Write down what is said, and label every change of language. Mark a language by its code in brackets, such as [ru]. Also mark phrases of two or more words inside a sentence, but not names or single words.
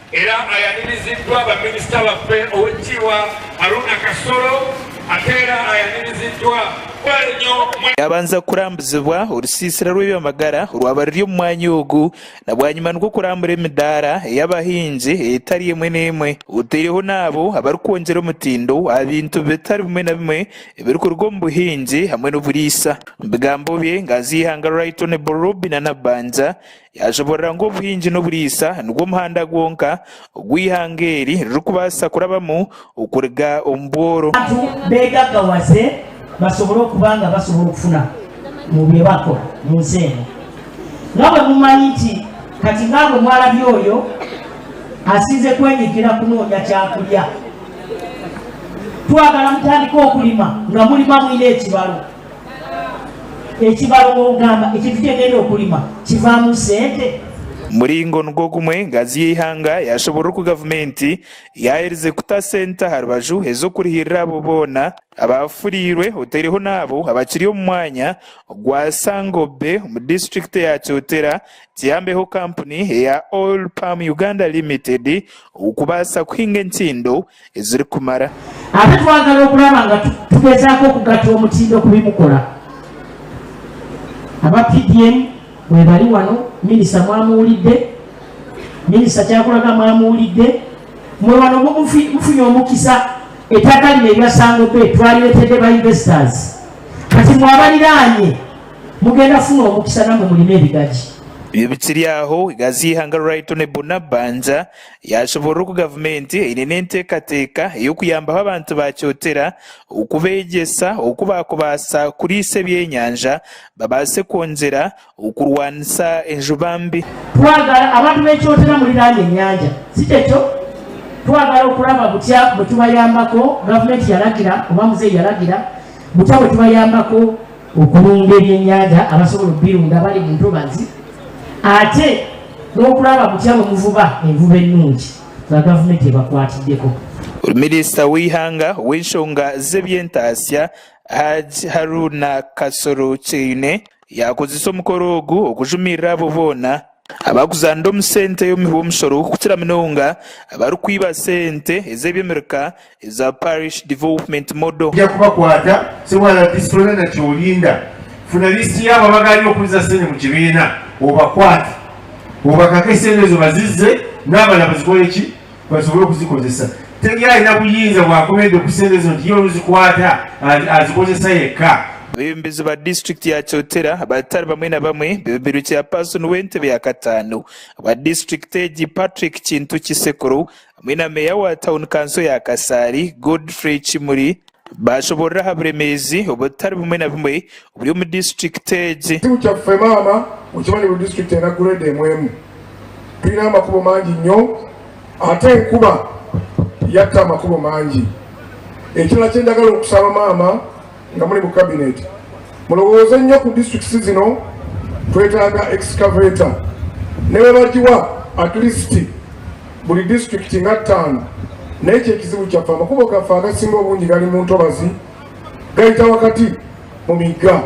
[lg] era ayaniriziddwa baminisita baffe Oweekitiibwa Haruna Kasolo ate era ayaniriziddwa [nyn] yabanza kurambuzibwa orusiisira rw'ebyamagara rwabariri omu mwanya ogu na bwanyuma nigwo kurambura emidaara ey'abahingi etari emwe n'emwe otaireho n'abo abarikwongyera omutindo aha bintu bitari bimwe na bimwe ebirikuruga omu buhingi hamwe n'oburiisa. Mu bigambo bye Ngazi y'Ihanga [en] Right Honorable [nyn] Robin Nabanja yashoborera ngu obuhingi n'oburiisa nigwo muhanda gwonka ogw'ihanga eri ririkubaasa kurabamu okuruga omu bworo. [lg] Begaggawaze basobole okubanga basobola okufuna mu bye bakola mu nsi eno. Nga bwe mumanyi nti kati nga bwe mwalabye oyo asinze kwenyigira kunoonya kyakulya, twagala mutandika okulima nga mulima mwine ekibalo. Ekibalo bw'ogamba ekintu kyegenda okulima kivaamu ssente. [nyn] Muringo nigwo gumwe Ngazi y'Ihanga yashoborera ku gavumenti yahereze kuta sente aha rubaju ez'okurihirira abo boona abafuriirwe otaireho n'abo abakiri omu mwanya gwa Sangobe mu disitulikiti ya Kyotera kiyambeho kampuni eya Oil Palm Uganda Limited okubaasa kuhinga entindo ezirikumara. [lg] Ate twagala okulaba nga tugezaako okugatta omutindo ku bimukola. Aba PDM we bali wano, minisita mwamuwulidde, minisita kyakulaga mwamuwulidde, mwe wano mufunye omukisa ettaka lino erya Sangobe twaliretedde ba investors. Kati mwabaliraanye mugenda kufuna omukisa nammwe mulina ebigaji. [nyn] Ibyo bikiri aho Ngazi y'Ihanga [en] Right Honorable [nyn] Nabanja yashoborera ku gavumenti erina enteekateeka ey'okuyambaho abantu ba Kyotera okubeegyesa okubakubaasa kuriisa ebyenyanja babaase kwongyera okurwanisa enjuba mbi. [lg] Twagala abantu b'Ekyotera muliraanye ennyanja, si kyekyo twagala okulaba butya bwe tubayambako, gavumenti yalagira oba muzeeyi yalagira butya bwe tubayambako okulunda ebyennyanja abasobola okubirunda bali mu ntobazi, ate n'okulaba butya bwe muvuba envuba ennungi za gavumenti ebakwatiddeko. [nyn] Minisita w'Ihanga w'enshonga z'ebyentaasya Haji Haruna Kasolo Kyeyune yakozesa omukoro ogu okujumirira abo boona abakuzanda omu sente y'omuhiwa omusoro kukira munonga abarikwiba sente ez'ebyemirika eza Parish Development Model. [lg] Ojja kubakwata sewala disipulina na kyolinda, funa lisiti y'abo abagalina okuliza sente mu kibiina obakwate obakake sente ezo bazizze n'abala bazikole ki basobole okuzikozesa. Teri alina buyinza bwakomedde ku sente ezo nti ye oluzikwata azikozesa yekka. [nyn] Abeebembezi ba disitulikiti ya Kyotera abatali bamwe na bamwe beberu chairperson w'entebe ya Kataano wa disitulikiti egi Patrick Kintu Kisekuru hamwe na meya wa [en] town council [nyn] ya Kasaari Godfrey Kimuri bashoborera ha buremeezi obutali bumwe na bumwe obuli mu disitulikiti egi. [lg] Ekimu kyaffe maama okimanyi bu disitulikiti ena grade emwemu tulina amakubo mangi nnyo ate enkuba yatta amakubo mangi. Ekirala kye njagala okusaba maama nga muli mu kabineti mulowooze nnyo ku disitulikiti zino twetaaga excavator ne bwe bagiwa [en] at least [lg] buli disitulikiti nga 5 naye kyekizibu kyaffe amakubo gaffe agasinga obungi gali mu ntobazi gayita wakati mu migga.